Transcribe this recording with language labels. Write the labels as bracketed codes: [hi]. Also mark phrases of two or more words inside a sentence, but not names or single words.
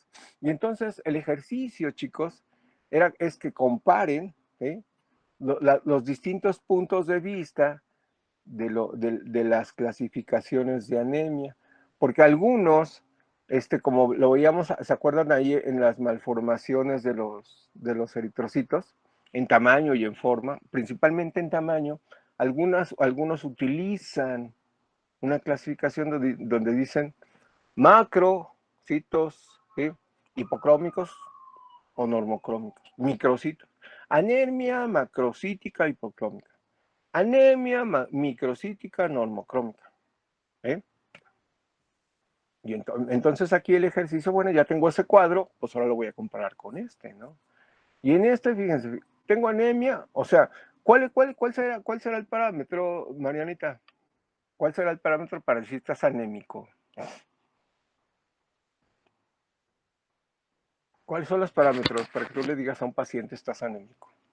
[es] Y entonces el ejercicio, chicos, es que comparen los distintos puntos de vista de las clasificaciones de anemia, porque algunos, como lo veíamos, ¿se acuerdan ahí en las malformaciones de los eritrocitos? En tamaño y en forma, principalmente en tamaño, algunos utilizan una clasificación donde dicen macrocitos, hipocrómicos o normocrómicos, microcitos. Anemia macrocítica hipocrómica. Anemia microcítica normocrómica. Y entonces aquí el ejercicio, bueno, ya tengo ese cuadro, pues ahora lo voy a comparar con este, ¿no? Y en este, fíjense, tengo anemia, o sea, ¿cuál será el parámetro, Marianita? ¿Cuál será el parámetro para decir estás anémico? ¿Cuáles son los parámetros para que tú le digas a un paciente estás anémico?